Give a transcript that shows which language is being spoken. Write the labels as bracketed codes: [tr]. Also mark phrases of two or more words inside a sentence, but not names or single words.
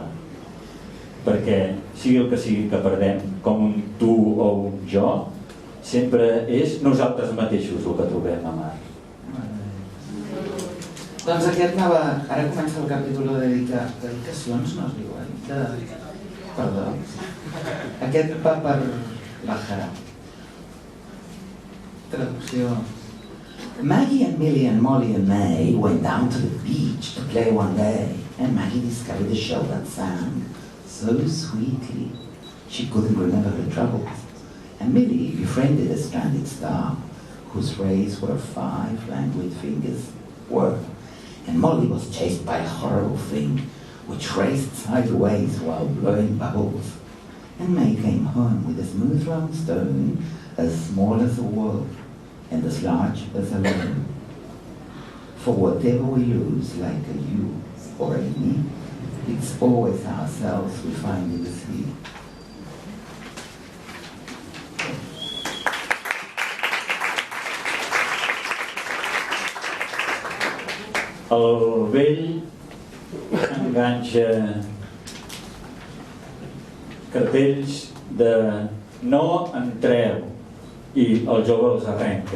[ca] Perquè sigui el que sigui que perdem, com un tu o un jo, sempre és nosaltres mateixos el que trobem a mar. Doncs aquest anava... Ara comença el capítol de dedicacions, no es diuen? Perdó. Aquest va per Bajara. Traducció. [en] Maggie and Millie and Molly and May went down to the beach to play one day, and Maggie discovered a shell that sang so sweetly she couldn't remember her troubles. And Millie befriended a stranded star whose rays were 5 languid fingers worth. And Molly was chased by a horrible thing which raced sideways while blowing bubbles. And May came home with a smooth round stone as small as a world and as large as a lemon. For whatever we lose, like a you or a me, it's always ourselves we find in the sea. [ca] El vell enganxa cartells de no entreu i el jove els arrenca.